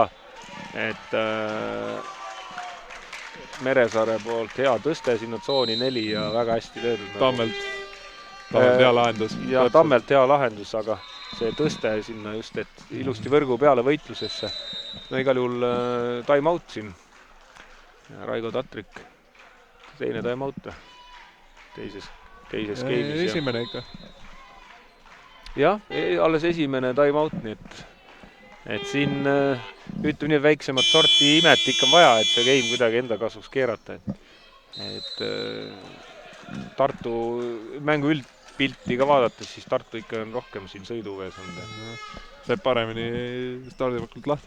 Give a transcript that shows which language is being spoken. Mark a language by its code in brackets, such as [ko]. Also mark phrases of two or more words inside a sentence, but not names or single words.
[et] Et Meresaare poolt hea tõste sinna tsooni 4 ja väga hästi löödud. Tammelt hea lahendus. Ja Tammelt hea lahendus, aga see tõste sinna just, et ilusti võrgu peale võitlusesse. No igal juhul [en] time out [et] siin. Raigo Tatrik, teine [en] time out [et] teises game'is. Esimene ikka. Jah, alles esimene [en] time out, [et] nii et siin ütleme nii väiksemat sorti imet ikka on vaja, et see game kuidagi enda kasuks keerata. Et Tartu mängu üldpilti ka vaadates, siis Tartu ikka on rohkem siin sõiduvees olnud. Saab paremini stardivakult lahti.